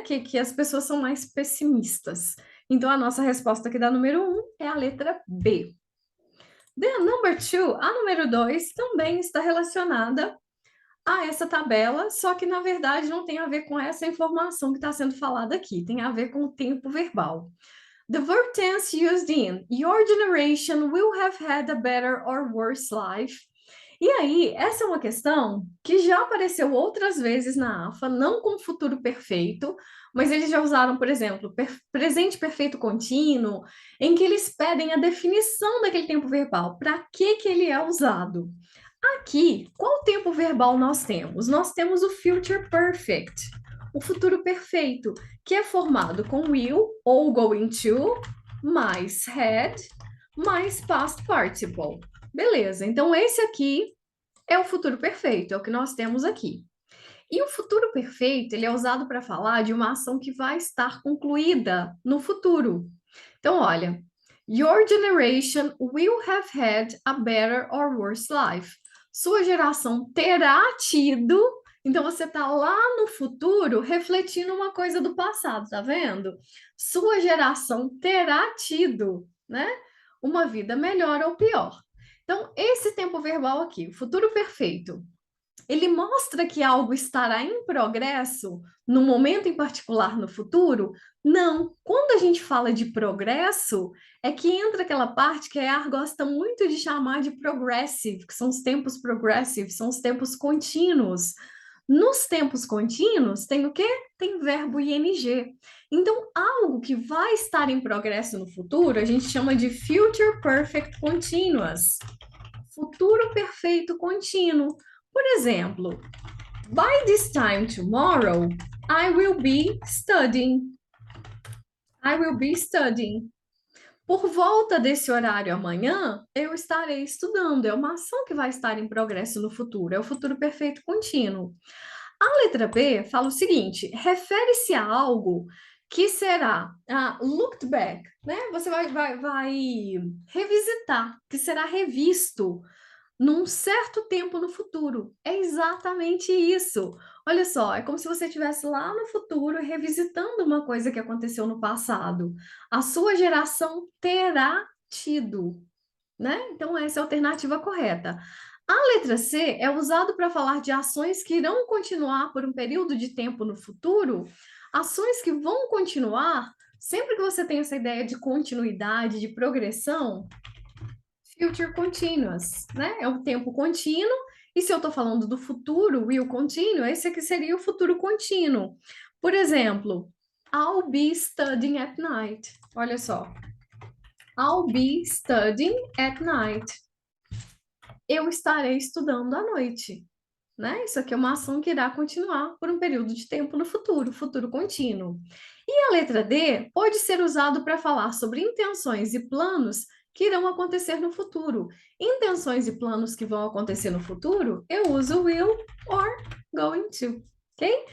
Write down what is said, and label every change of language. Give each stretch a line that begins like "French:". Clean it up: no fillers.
Portuguese: Que as pessoas são mais pessimistas. Então, a nossa resposta aqui da número 1 é a letra B.
English: The number 2,
Portuguese: a número 2, também está relacionada a essa tabela, só que na verdade não tem a ver com essa informação que está sendo falada aqui, tem a ver com o tempo verbal.
English: The verb tense used in your generation will have had a better or worse life.
Portuguese: E aí, essa é uma questão que já apareceu outras vezes na AFA, não com futuro perfeito, mas eles já usaram, por exemplo, presente perfeito contínuo, em que eles pedem a definição daquele tempo verbal, para que ele é usado. Aqui, qual tempo verbal nós temos? Nós temos o future perfect, o futuro perfeito, que é formado com will ou going to, mais had, mais past participle. Beleza, então esse aqui é o futuro perfeito, é o que nós temos aqui. E o futuro perfeito, ele é usado para falar de uma ação que vai estar concluída no futuro. Então, olha,
English: your generation will have had a better or worse life.
Portuguese: Sua geração terá tido. Então, você está lá no futuro refletindo uma coisa do passado, tá vendo? Sua geração terá tido, né? Uma vida melhor ou pior. Então, esse tempo verbal aqui, o futuro perfeito, ele mostra que algo estará em progresso no momento em particular no futuro? Não. Quando a gente fala de progresso, é que entra aquela parte que a EAR gosta muito de chamar de progressive, que são os tempos progressive, são os tempos contínuos. Nos tempos contínuos, tem o quê? Tem verbo ing. Então, algo que vai estar em progresso no futuro, a gente chama de future perfect continuous. Futuro perfeito contínuo. Por exemplo,
English: by this time tomorrow, I will be studying. I will be studying.
Portuguese: Por volta desse horário amanhã, eu estarei estudando. É uma ação que vai estar em progresso no futuro. É o futuro perfeito contínuo. A letra B fala o seguinte: refere-se a algo que será looked back, né? Você vai revisitar, que será revisto num certo tempo no futuro. É exatamente isso. Olha só, é como se você estivesse lá no futuro revisitando uma coisa que aconteceu no passado. A sua geração terá tido, né? Então, essa é a alternativa correta. A letra C é usado para falar de ações que irão continuar por um período de tempo no futuro, ações que vão continuar. Sempre que você tem essa ideia de continuidade, de progressão, future continuous, né? É o tempo contínuo. E se eu estou falando do futuro, will continue, esse aqui seria o futuro contínuo. Por exemplo,
English: I'll be studying at night.
Portuguese: Olha só.
English: I'll be studying at night.
Portuguese: Eu estarei estudando à noite. Né? Isso aqui é uma ação que irá continuar por um período de tempo no futuro, futuro contínuo. E a letra D pode ser usado para falar sobre intenções e planos que irão acontecer no futuro. Intenções e planos que vão acontecer no futuro, eu uso will or going to, ok?